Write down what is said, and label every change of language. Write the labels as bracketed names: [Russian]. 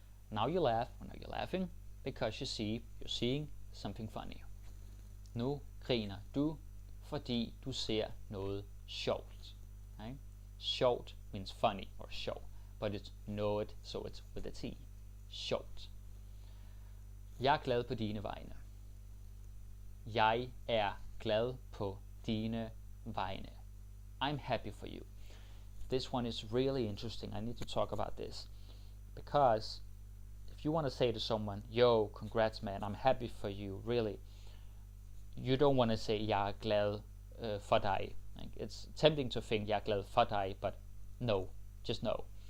[English] Now you laugh, or now you're laughing, because you're seeing something funny. [Danish] Nu griner du, fordi du ser noget sjovt. Okay? [English] Sjovt means funny or show, but it's noget, so it's with a T. [Danish] Sjovt. Jeg er glad på dine vegne. Jeg er glad på dine vegne. [English] I'm happy for you. This one is really interesting. I need to talk about this. Because if you want to say to someone, yo, congrats man, I'm happy for you, really, you don't want to say, [Danish] jeg er glad for dig. [English] Like, it's tempting to think, [Danish] jeg er glad for dig, [English] but no, just no.